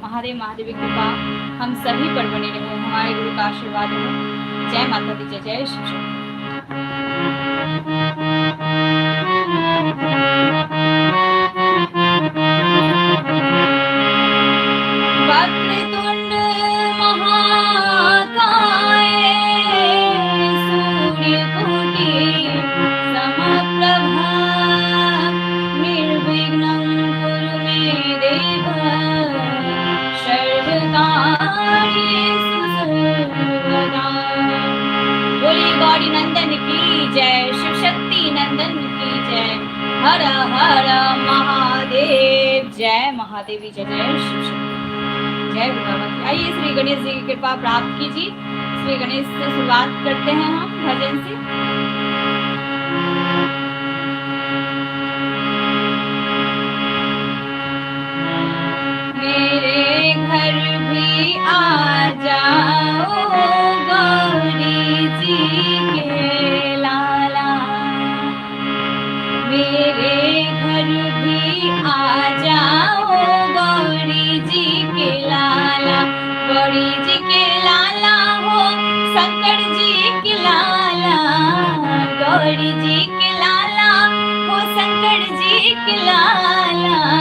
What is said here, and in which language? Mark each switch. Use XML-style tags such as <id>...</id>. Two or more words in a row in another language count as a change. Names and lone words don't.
<hi>महादेव महादेवी की कृपा हम सभी पर बनी रहे, हमारे गुरु का आशीर्वाद हो। जय माता दी, जय जय शिव शक्ति।</hi> <sa>वक्रतुंड महाकाय सूर्यकोटि समप्रभा निर्विघ्नं कुरु मे देव सर्वकार्येषु सर्वदा।</sa> <hi>बोलिए गौरी नंदन की जय, शिव शक्ति नंदन की जय। हर हर महादेव। जय महादेवी, जय जय शिव शक्ति, जय गुरु बाबा की। आइए श्री गणेश जी की कृपा प्राप्त कीजिए। श्री गणेश से शुरुआत करते हैं हम भजन से। मेरे घर भी आ जाओ गौरी जी के लाला, मेरे घर भी आ जाओ गौरी जी के लाला। गौरी जी के लाला हो शंकर जी के लाला, गौरी जी के लाला हो शंकर जी के लाला।</hi>